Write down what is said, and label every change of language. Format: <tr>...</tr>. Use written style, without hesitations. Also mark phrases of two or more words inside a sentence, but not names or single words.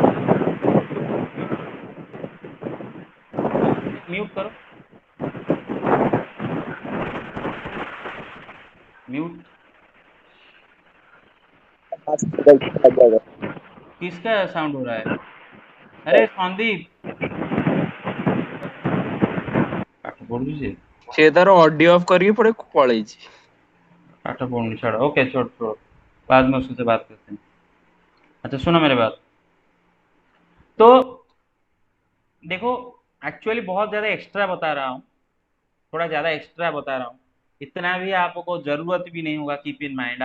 <hi>म्यूट करो, म्यूट। किसका साउंड हो रहा है, अरे संदीप, पाठ पढ़ दीजिए।</hi> <or>ସେ ତାର ଅଡିଓ ଅଫ୍ କରିକି ପୁଣି ପଳେଇଛି।</or> <hi>पाठ पढ़नी छोड़ो, ओके छोड़ छोड़ो, बाद में उससे बात करते हैं। अच्छा सुनो मेरे बात। तो देखो, एक्चुअली बहुत ज्यादा एक्स्ट्रा बता रहा हूँ, थोड़ा ज्यादा एक्स्ट्रा बता रहा हूँ। इतना भी आपको जरूरत भी नहीं होगा,</hi> <en>keep in mind.</en>